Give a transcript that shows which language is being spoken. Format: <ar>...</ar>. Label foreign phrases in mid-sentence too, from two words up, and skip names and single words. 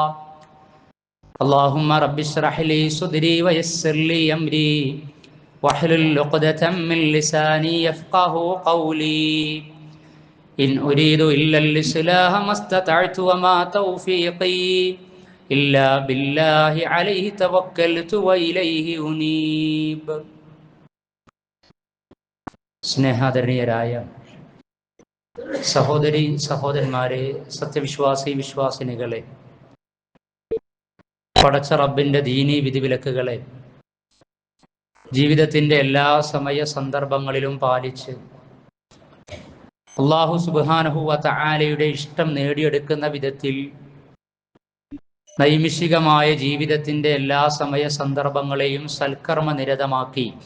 <ar>اللهم رب اشرح لي صدري ويسر لي أمري واحلل عقدة من لساني يفقه قولي. إن أريد إلا الإصلاح ما استطعت وما توفيقي إلا بالله عليه توكلت وإليه أنيب.</ar> <ml>സ്നേഹാദരണീയരായ സഹോദരി സഹോദരന്മാരെ, സത്യവിശ്വാസി വിശ്വാസിനികളെ, പടച്ച റബ്ബിന്റെ ദീനീ വിധിവിലക്കുകളെ ജീവിതത്തിന്റെ എല്ലാ സമയ സന്ദർഭങ്ങളിലും പാലിച്ച്</ml> <ar>الله سبحانه وتعالى</ar> <ml>ഇഷ്ടം നേടിയെടുക്കുന്ന വിധത്തിൽ നൈമിഷികമായ ജീവിതത്തിന്റെ എല്ലാ സമയ സന്ദർഭങ്ങളെയും സൽക്കർമ്മ നിരതമാക്കി</ml>